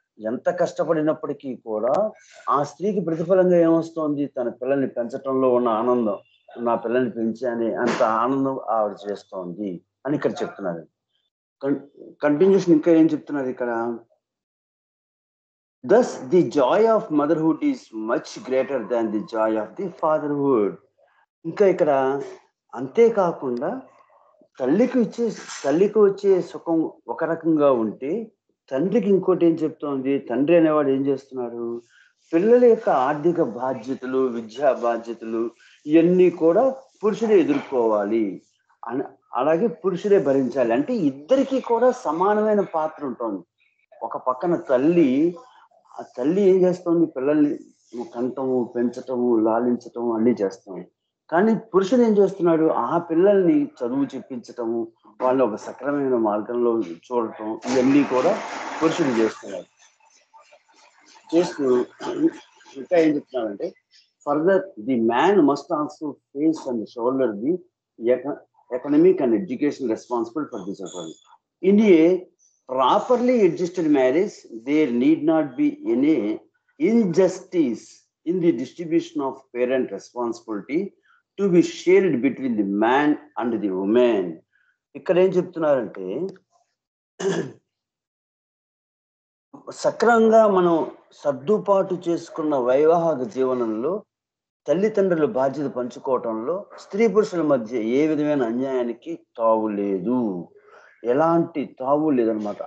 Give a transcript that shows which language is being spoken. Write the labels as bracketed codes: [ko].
[te] ఎంత కష్టపడినప్పటికీ కూడా ఆ స్త్రీకి ప్రతిఫలంగా ఏమొస్తోంది, తన పిల్లల్ని పెంచటంలో ఉన్న ఆనందం, నా పిల్లల్ని పెంచాని అంత ఆనందం ఆవిడ చేస్తోంది అని ఇక్కడ చెప్తున్నారు. కంటిన్యూషన్ ఇంకా ఏం చెప్తున్నారు ఇక్కడ, [en] thus the joy of motherhood is much greater than the joy of the fatherhood. [te] ఇంకా ఇక్కడ అంతేకాకుండా తల్లికి వచ్చే సుఖం ఒక రకంగా ఉంటే తండ్రికి ఇంకోటి ఏం చెప్తోంది, తండ్రి అనేవాడు ఏం చేస్తున్నాడు, పిల్లల యొక్క ఆర్థిక బాధ్యతలు, విద్యా బాధ్యతలు ఇవన్నీ కూడా పురుషుడే ఎదుర్కోవాలి, అలాగే పురుషుడే భరించాలి. అంటే ఇద్దరికీ కూడా సమానమైన పాత్ర ఉంటుంది. ఒక పక్కన ఆ తల్లి ఏం చేస్తుంది, పిల్లల్ని కంటము, పెంచటము, లాలించటము అన్నీ చేస్తుంది. కానీ పురుషుడు ఏం చేస్తున్నాడు, ఆ పిల్లల్ని చదువు చెప్పించటము, వాళ్ళని ఒక సక్రమైన మార్గంలో చూడటం, ఇవన్నీ కూడా పురుషుడు చేస్తున్నాడు. చేస్తూ ఇంకా ఏం చెప్తున్నారంటే [en] Further the man must also face and shoulder the economic and education responsible for this అసలు. In a properly adjusted marriage there need not be any injustice in the distribution of parent responsibility to be shared between the man and the woman. [te] ఇక్కడ ఏం చెప్తున్నారంటే సక్రమంగా మనం సర్దుబాటు చేసుకున్న వైవాహిక జీవనంలో తల్లిదండ్రుల బాధ్యత పంచుకోవటంలో స్త్రీ పురుషుల మధ్య ఏ విధమైన అన్యాయానికి తావు లేదు, ఎలాంటి తావు లేదనమాట.